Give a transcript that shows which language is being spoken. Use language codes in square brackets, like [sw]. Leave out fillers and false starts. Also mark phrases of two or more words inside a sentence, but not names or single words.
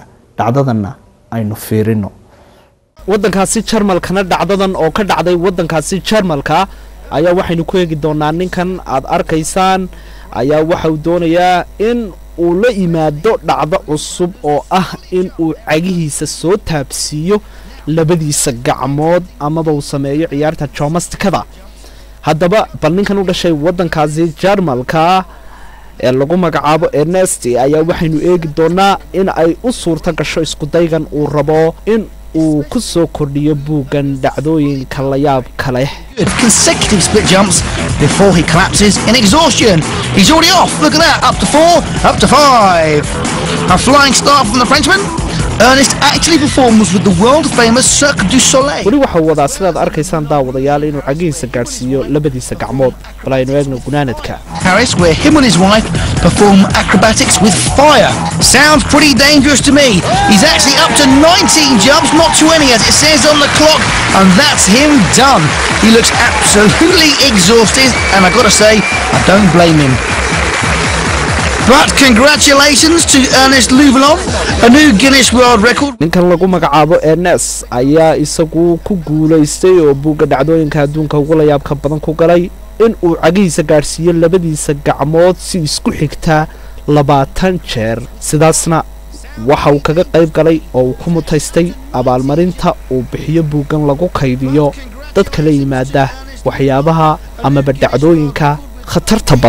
[so] dhacdadana aynu fiirino. wadankaasi Jarmalkana dhacdadan oo ka dhacday wadankaasi Jarmalka ayaa waxaynu ku eegi doonaa ninkan aad arkaysaan ayaa waxa uu doonayaa in uu la yimaado dhacdo cusub oo ah in uu cagihiisa soo taabsiiyo labadiisa gacmood ama uu sameeyo ciyaarta jomastikada. haddaba bal ninkan u dhashay wadankaasi Jarmalka ee lagu magacaabo Ernest ayaa waxaynu eegi doonaa in ay u suurta gasho isku daygan uu rabo in uu ku soo kordhiyo buugan dhacdooyinka la yaab kale. [en] Consecutive split jumps before he collapses in exhaustion. He's already off. Look at that. Up to 4, up to 5. A flying start from the Frenchman. Ernest actually performs with the world-famous Cirque du Soleil. [so] weli waxa uu wadaa sidaad arkaysaan daawadayaal inuu cagihiisa gaarsiiyo labadiisa gacmood. bal aynu eegno gunaanadka. [en] Paris, where him and his wife perform acrobatics with fire. Sounds pretty dangerous to me. He's actually up to 19 jumps, not 20 as it says on the clock, and that's him done. He looks absolutely exhausted, and I've got to say, I don't blame him. But congratulations to Ernest Louvelon, a new Guinness World Record. [so] ninkan lagu magacaabo Ernest ayaa isagu ku guuleystay oo buuga dhacdooyinka adduunka ugu la yaabka badan ku galay in uu cagihiisa gaarsiiyo labadiisa gacmood si isku xigta 20 jeer. sidaasna waxa uu kaga qayb galay oo uu ku mutaystay abaalmarinta uu bixiyo buugan lagu kaydiyo dadka la yimaada waxyaabaha ama dhacdooyinka khatarta badan.